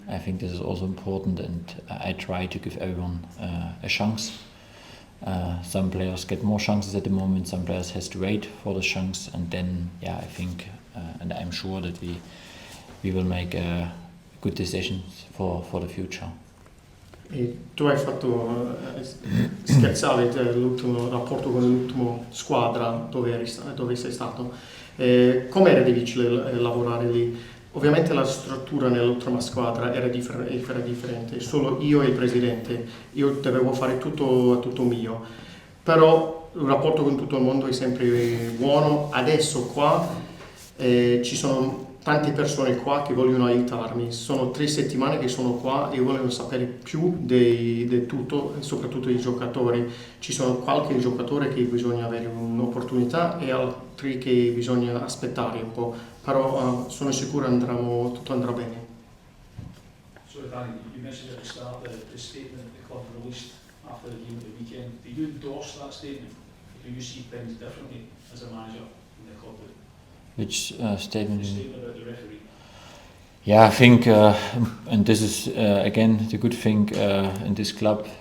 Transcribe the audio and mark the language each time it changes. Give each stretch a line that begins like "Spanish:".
English: I think this is also important, and I try to give everyone a chance. Some players get more chances at the moment, some players has to wait for the chance, and then I think and I'm sure that we will make good decisions for the future.
Italian: E tu hai fatto scherzare l'ultimo rapporto con l'ultimo squadra dove sei stato. Com'era difficile lavorare lì? Ovviamente la struttura nell'ultima squadra era differente, solo io e il presidente, io dovevo fare tutto mio, però il rapporto con tutto il mondo è sempre buono. Adesso qua ci sono tante persone qua che vogliono aiutarmi, sono 3 settimane che sono qua e vogliono sapere più di tutto, soprattutto i giocatori. Ci sono qualche giocatore che bisogna avere un'opportunità e altri che bisogna aspettare un po', però sono sicuro tutto andrà bene.
English: So Danny, you mentioned at the start the statement that the club released after the game at the weekend. Do you endorse that statement? Do you see things differently as a manager in the club? Which The statement? statement about the referee. Yeah, I think, and this is again the good thing in this club.